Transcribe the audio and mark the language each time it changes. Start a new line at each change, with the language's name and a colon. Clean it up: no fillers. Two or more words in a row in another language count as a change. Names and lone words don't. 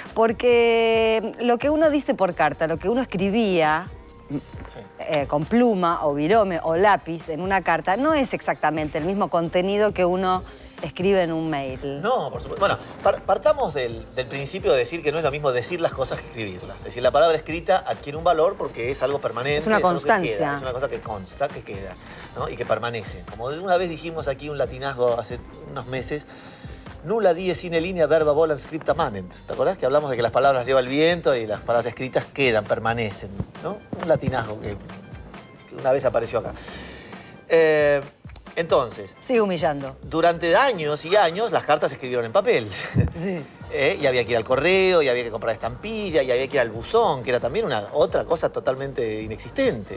Spanish: Porque lo que uno dice por carta, lo que uno escribía con pluma o virome o lápiz en una carta, no es exactamente el mismo contenido que uno escribe en un mail. No, por supuesto. Bueno, partamos del principio de decir que no es lo mismo decir las cosas que escribirlas. Es decir, la palabra escrita adquiere un valor porque es algo permanente. Es una constancia. Es una cosa que consta, que queda, ¿no? Y que permanece. Como una vez dijimos aquí un latinazgo hace unos meses,
Latin: nulla die sine linea verba volant scripta manent.
Spanish: ¿Te acordás? Que hablamos de que las palabras lleva el viento y las palabras escritas quedan, permanecen, ¿no? Un latinazgo que una vez apareció acá. Entonces... Sigue humillando. Durante años y años las cartas se escribieron en papel. Sí. Y había que ir al correo, y había que comprar estampilla, y había que ir al buzón, que era también otra cosa totalmente inexistente.